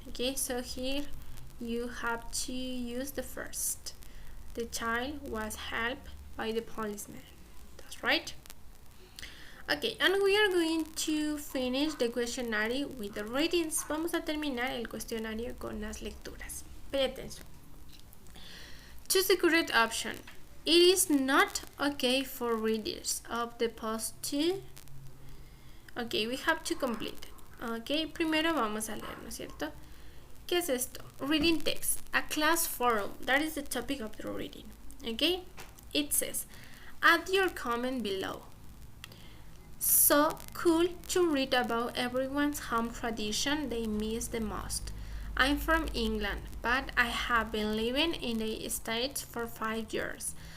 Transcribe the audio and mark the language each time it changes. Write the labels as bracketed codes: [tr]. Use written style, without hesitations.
[en] Okay, so here you have to use the first. The child was helped by the policeman. That's right. Okay, and we are going to finish the questionnaire with the readings. [es] Vamos a terminar el cuestionario con las lecturas. [en] Pay attention. Choose the correct option. It is not okay for readers of the post to. Okay, we have to complete. [es] Ok, primero vamos a leer, ¿no es cierto? ¿Qué es esto? [en] Reading text, a class forum. That is the topic of the reading. Ok, it says, add your comment below. So cool to read about everyone's home tradition they miss the most. I'm from England, but I have been living in the States for 5 years.